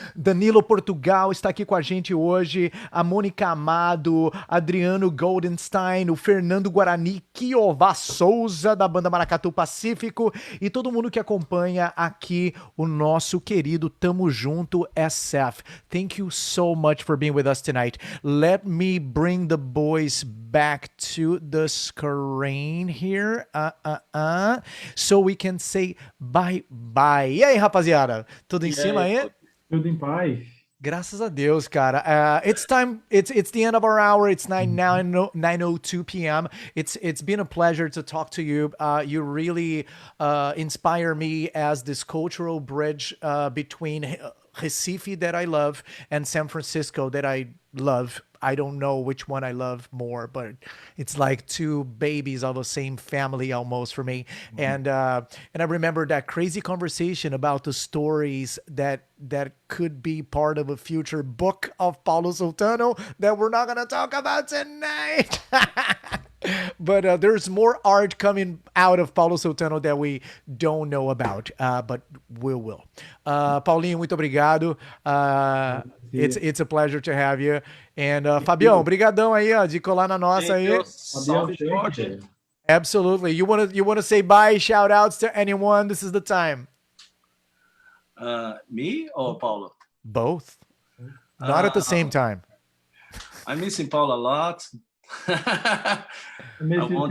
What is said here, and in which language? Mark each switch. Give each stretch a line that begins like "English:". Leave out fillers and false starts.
Portuguese: Danilo Portugal está aqui com a gente hoje, a Mônica Amado, Adriano Goldenstein, o Fernando Guarani, Kiová Souza, da banda Maracatu Pacífico, e todo mundo que acompanha aqui o nosso querido Tamo Junto SF.
English: Thank you so much for being with us tonight. Let me bring the boys back to the screen here. So we can say bye-bye.
Portuguese: E aí, rapaziada? Tudo em cima aí? Tudo em paz. Graças a Deus, cara.
English: It's time. It's the end of our hour. It's 9:02 p.m. It's been a pleasure to talk to you. You really inspire me as this cultural bridge between Recife that I love and San Francisco that I love. I don't know which one I love more, but it's like two babies of the same family almost for me. And I remember that crazy conversation about the stories that could be part of a future book of Paulo Sultano that we're not going to talk about tonight. But there's more art coming out of Paulo Sultano that we don't know about, but we will.
Portuguese: Paulinho, muito obrigado.
English: It's a pleasure to have you.
Portuguese: And Fabião, brigadão aí, ó, de colar na nossa aí. Salve, Jorge.
English: Absolutely. You wanna say bye, shout outs to anyone? This is the time. Me or Paulo? Both. Not at the same time. I'm missing Paulo a lot. I want